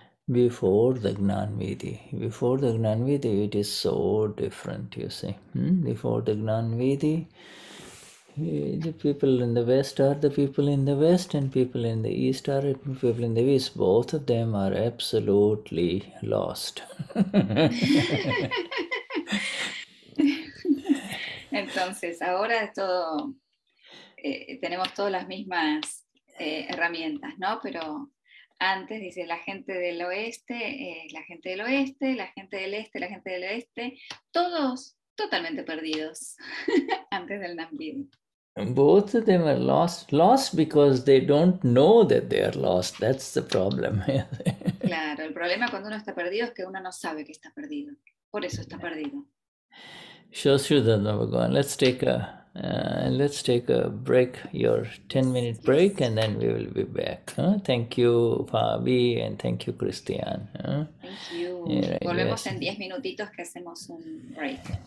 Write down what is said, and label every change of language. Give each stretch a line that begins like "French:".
English: before the Gnanvidi. Before the Gnanvidi, it is so different, you see. Before the Gnanvidi, the people in the West are the people in the West, and people in the East are the people in the East. Both of them are absolutely lost.
Spanish: Entonces, ahora es todo, tenemos todas las mismas herramientas, ¿no? Pero antes dice la gente del oeste, la gente del oeste, la gente del este, la gente del oeste, todos totalmente perdidos antes del Nambidi. Both of them are lost because they don't know that they are lost. That's the problem. Claro, el problema cuando uno está perdido es que uno no sabe que está perdido. Por eso está perdido.
English: Vishuddhatma Bhagavan, let's take a break, your 10-minute break, and then we will be back. Thank you, Fabi, and thank you, Christian. Thank you. Yeah, right,
Spanish: Volvemos
English: yes.
Spanish: en 10 minutitos que hacemos un break.